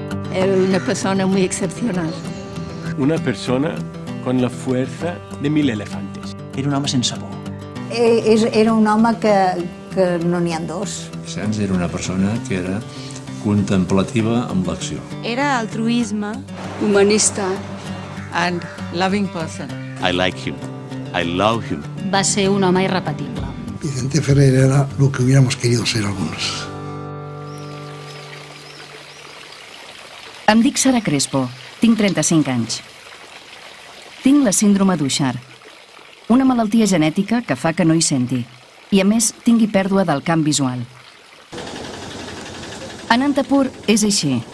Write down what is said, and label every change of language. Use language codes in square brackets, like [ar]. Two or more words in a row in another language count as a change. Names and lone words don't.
[es] Era una persona muy excepcional. Una persona con la fuerza de 1000 elefantes. [ca] Era un home sense por. Era un home que no n'hi ha dos. Vicenç era una persona que era contemplativa amb l'acció. Era altruisme. Humanista. [en] And loving person. I like him. I love him. [ca] Va ser un home irrepetible. [es] Vicente Ferrer era lo que hubiéramos querido ser algunos. [ca] Em dic Sara Crespo, tinc 35 anys. Tinc la síndrome d'Uixart, una malaltia genètica que fa que no hi senti i, a més, tingui pèrdua del camp visual. Anantapur és així.